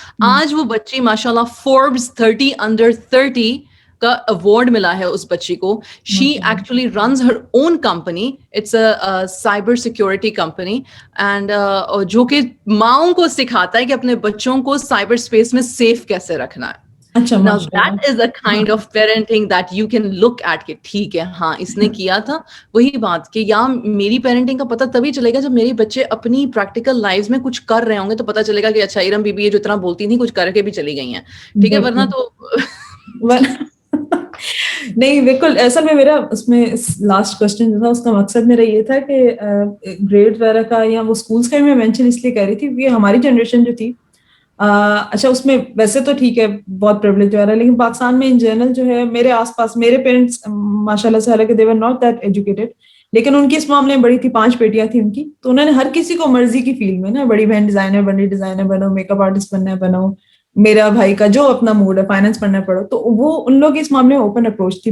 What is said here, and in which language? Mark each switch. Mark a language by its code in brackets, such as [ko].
[ur] آج وہ بچی ماشاء اللہ فوربس 30 انڈر 30 کا اوارڈ ملا ہے اس بچی کو. [en] she actually runs her own company, it's a cyber security company, and [ur] جو کہ ماؤں کو سکھاتا ہے کہ اپنے بچوں کو سائبر اسپیس میں سیف کیسے رکھنا ہے. [en] Now that is a kind of parenting that you can look at [ur] کہ ٹھیک ہے ہاں اس نے کیا تھا. وہی بات کہ یا میری پیرنٹنگ کا پتہ تبھی چلے گا جب میرے بچے اپنی پریکٹیکل لائف میں کچھ کر رہے ہوں گے, تو پتہ چلے گا کہ اچھا ارم بی بی یہ جو اتنا بولتی تھی کچھ کر کے بھی چلی گئی ہیں, ٹھیک ہے, ورنہ تو نہیں بالکل. اصل میں میرا اس میں لاسٹ کوشچن جو تھا اس کا مقصد میرا یہ تھا کہ گریڈ وغیرہ کا یا وہ اسکولس کا میں مینشن اس لیے کر رہی تھی کیونکہ ہماری جنریشن جو تھی, اچھا اس میں ویسے تو ٹھیک ہے بہت پریولیج وغیرہ, لیکن پاکستان میں ان جنرل جو ہے میرے آس پاس میرے پیرنٹس ماشاء اللہ سے حالانکہ [en] they were not that educated, [ur] لیکن ان کی اس معاملے میں بڑی تھی, 5 بیٹیاں تھیں ان کی, تو انہوں نے ہر کسی کو مرضی کی فیلڈ میں نا, بڑی بہن ڈیزائنر بنی ڈیزائنر بنو, میک اپ آرٹسٹ بننا ہے بنو, میرا بھائی کا جو اپنا موڈ ہے فائنانس پڑھنا پڑو, تو وہ ان لوگ اس معاملے میں اوپن اپروچ تھی.